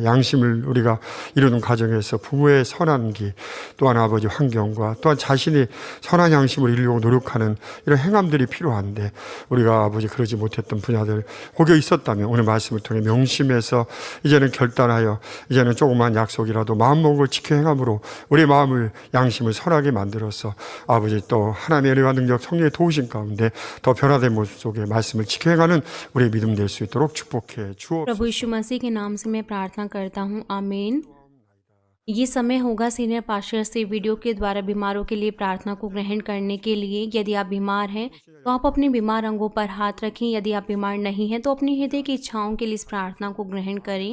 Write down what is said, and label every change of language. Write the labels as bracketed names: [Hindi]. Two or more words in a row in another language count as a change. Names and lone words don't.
[Korean] 양심을 우리가 이루는 과정에서 부모의 선한 기, 또한 아버지 환경과 또한 자신이 선한 양심을 이루려고 노력하는 이런 행함들이 필요한데, 우리가 아버지 그러지 못했던 분야들 혹여 있었다면 오늘 말씀을 통해 명심해서 이제는 결단하여 이제는 조그만 약속이라도 마음먹은 걸 지켜 행함으로 우리의 마음을, 양심을 선하게 만들어서 아버지 또 하나님의 은혜와 능력, 성령의 도우심 가운데 더 변화된 모습 속에 말씀을 지켜 행하는 우리의 믿음 될 수 있도록 축복해 주옵소서. [Hindi] प्रभु यीशु मसीह के नाम से मैं प्रार्थना करता हूँ, आमीन। ये समय होगा [English] senior pastor [Hindi] से वीडियो के द्वारा बीमारों के लिए प्रार्थना को ग्रहण करने के लिए। यदि आप बीमार हैं तो आप अपने बीमार अंगों पर हाथ रखें। यदि आप बीमार नहीं हैं तो अपनी हृदय की इच्छाओं के लिए इस प्रार्थना को ग्रहण करें।